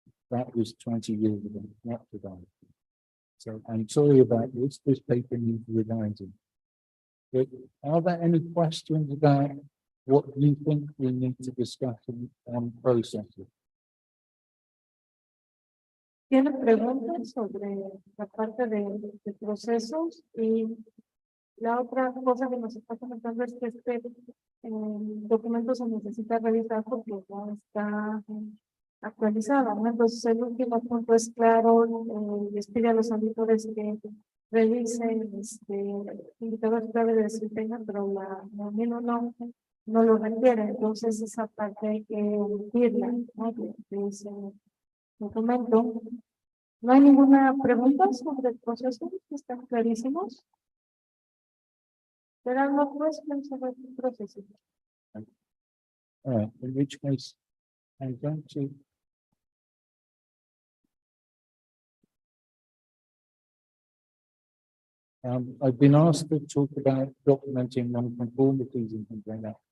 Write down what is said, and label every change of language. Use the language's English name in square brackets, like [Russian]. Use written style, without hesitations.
[English] That was 20 years ago, not today. So I'm sorry about this. This paper needs revising. But are there any questions about what you think we need to discuss on processes? [Spanish] Tiene preguntas sobre la parte de procesos, y la otra cosa que nos está comentando es que este documento se necesita revisar porque no está actualizado, ¿no? Entonces el último punto es claro, les pide a los auditores que revisen indicadores clave de desempeño, pero la no lo requiere. Entonces esa parte hay que omitirla, ¿no? De ese documento. ¿No hay ninguna pregunta sobre el proceso? ¿Están clarísimos? [English] There are no questions about the processes. All right, in which case, I'm going to. I've been asked to talk about documenting non-conformities and things like that.